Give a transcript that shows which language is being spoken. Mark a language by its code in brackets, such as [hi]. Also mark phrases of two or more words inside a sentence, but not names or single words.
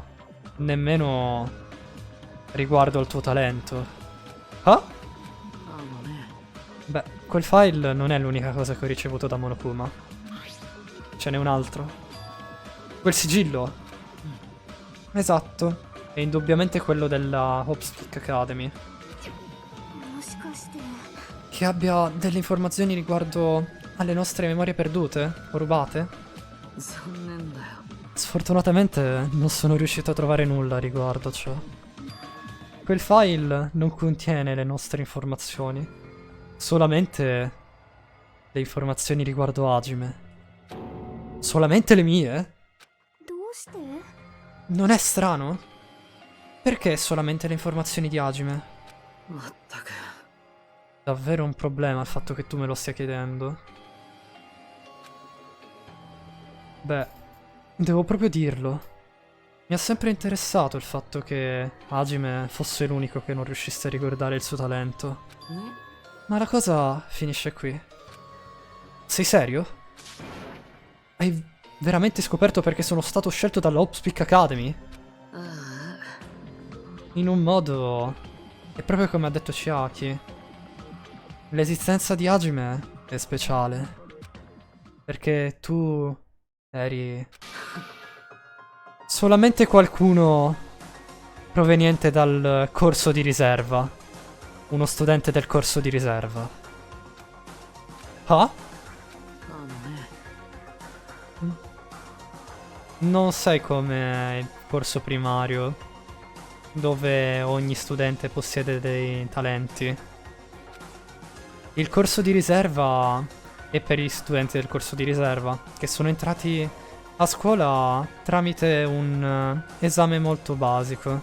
[it] Nemmeno riguardo al tuo talento. Ah? Beh, quel file non è l'unica cosa che ho ricevuto da Monokuma. Ce n'è un altro. Quel sigillo. Esatto. È indubbiamente quello della Hopspeak Academy. [ja] もしかして [it] Che abbia delle informazioni riguardo alle nostre memorie perdute o rubate? [ja] 残念だよ。 [it] Sfortunatamente non sono riuscito a trovare nulla a riguardo ciò. Quel file non contiene le nostre informazioni, solamente le informazioni riguardo Hajime. Solamente le mie? [ja] どうして [it] Non è strano? Perché solamente le informazioni di Hajime? [ja] まったく。 [it] Davvero un problema il fatto che tu me lo stia chiedendo. Beh, devo proprio dirlo. Mi ha sempre interessato il fatto che Hajime fosse l'unico che non riuscisse a ricordare il suo talento. [ja] ね [it] Ma la cosa finisce qui. Sei serio? Hai veramente scoperto perché sono stato scelto dalla Hopspeak Academy? [ja] ああ。 [it] In un modo... è proprio come ha detto Chiaki. L'esistenza di Hajime è speciale. Perché tu eri... solamente qualcuno proveniente dal corso di riserva. Uno studente del corso di riserva. Ah? [ja] あのね。 [it] Non sei come il corso primario, dove ogni studente possiede dei talenti. Il corso di riserva è per gli studenti del corso di riserva, che sono entrati a scuola tramite un esame molto basico.